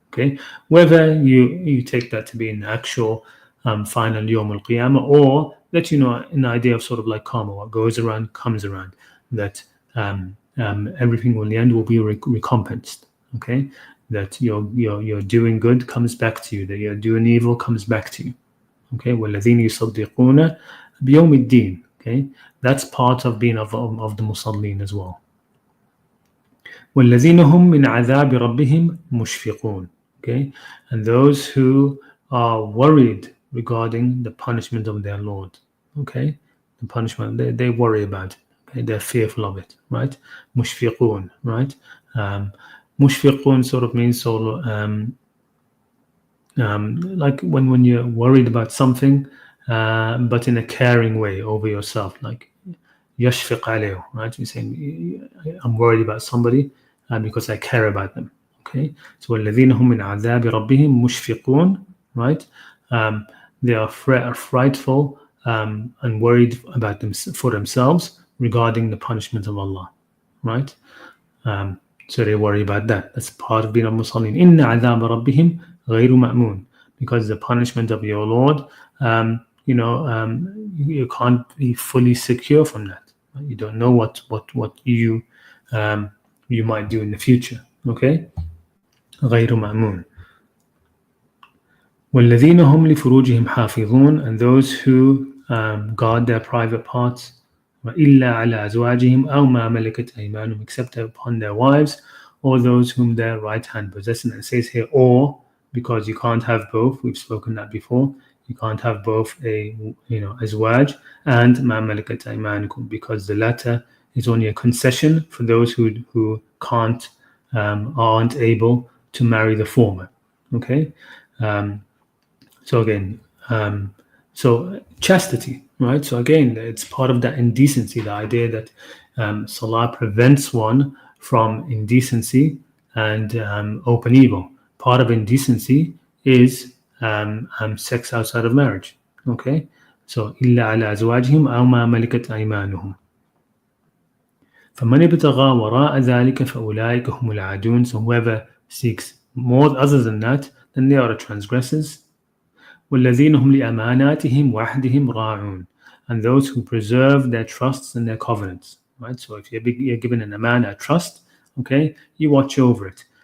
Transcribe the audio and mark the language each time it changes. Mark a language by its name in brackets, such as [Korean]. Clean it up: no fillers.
[English] Okay, whether you take that to be an actual final Yawm al-Qiyamah, or that an idea of sort of like karma, what goes around comes around, that everything in the end will be recompensed. Okay, that your doing good comes back to you, that your doing evil comes back to you. [Arabic] Okay, وَالَّذِينَ يُصَدِّقُونَ بِيَوْمِ الدِّينِ. [English] Okay, that's part of being of the musallin as well. [Arabic] وَالَّذِينَ هُمْ مِنْ عَذَابِ رَبِّهِمْ مُشْفِقُونَ. [English] Okay, and those who are worried regarding the punishment of their Lord. Okay, the punishment, they worry about it. Okay, they're fearful of it, right? Mushfiqun, right? Mushfiqun sort of means sort of like when you're worried about something, but in a caring way over yourself, like yashfiq alayh, right? You're saying, I'm worried about somebody because I care about them. [Arabic] Okay, so الَّذِينَ هُمْ مِنْ عَذَابِ رَبِّهِمْ مُشْفِقُونَ, right? [English] They are frightful and worried about them for themselves regarding the punishment of Allah, right? So they worry about that. That's part of being a Muslim. [Arabic] إِنَّ عَذَابَ رَبِّهِمْ غَيْرُ مَأْمُونَ, [English] because the punishment of your Lord, you can't be fully secure from that. You don't know what you might do in the future. [Arabic] Okay, غَيْرُ مَأْمُونَ. وَالَّذِينَ هُمْ لِفُرُوجِهِمْ حَافِظُونَ, [English] and those who guard their private parts, [Arabic] إِلَّا عَلَى أَزْوَاجِهِمْ أَوْ مَا مَلَكَتْ أَيْمَانُهُم, [English] except upon their wives or those whom their right hand possesses. And it says here, or, because you can't have both. We've spoken that before. You can't have both a azwaj and مَا مَلَكَتْ أَيْمَانُكُم, because the latter is only a concession for those who can't aren't able to marry the former. Okay. So again, so chastity, right? So again, it's part of that indecency, the idea that salah prevents one from indecency and open evil. Part of indecency is sex outside of marriage. [Arabic] Okay, so إلا على أزواجهم أو ما ملكت أيمانهم فمن ابتغى وراء ذلك فأولئك هم العادون. [English] So whoever seeks more other than that, then they are the transgressors. [Arabic] وَالَّذِينَ هُمْ لِأَمَانَاتِهِمْ وَعْدِهِمْ رَاعُونَ, [English] and those who preserve their trusts and their covenants. Right. So if you're given an amana, a trust, okay, you watch over it.